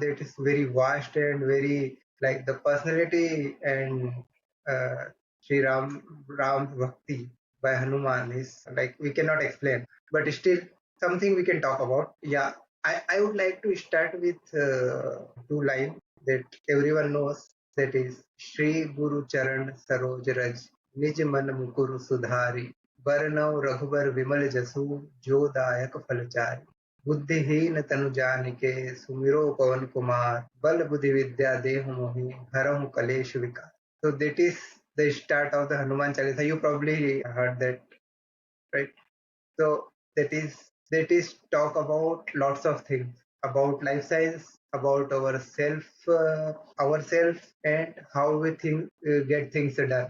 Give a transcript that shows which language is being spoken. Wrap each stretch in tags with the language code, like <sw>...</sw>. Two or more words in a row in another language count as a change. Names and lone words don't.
<en>That is very vast and very like the personality and Sri Ram's Bhakti by Hanuman is like we cannot explain. But still something we can talk about. Yeah. I would like to start with two lines that everyone knows, that is</en> <awa>श्री गुरु चरन सरोज रज निज मन मुकुरु सुधारि बरनउँ रघुबर बिमल जसु जो दायकु फलचारि बुद्धिहीन तनु जानिके सुमिरो पवन कुमार बल बुद्धि विद्या देहु मोहि हरहु कलेश विकार.</awa> <en>So that is the start of the Hanuman Chalisa. You probably heard that, right? So that is talk about lots of things about life science, about ourselves, and how we think get things done.</en>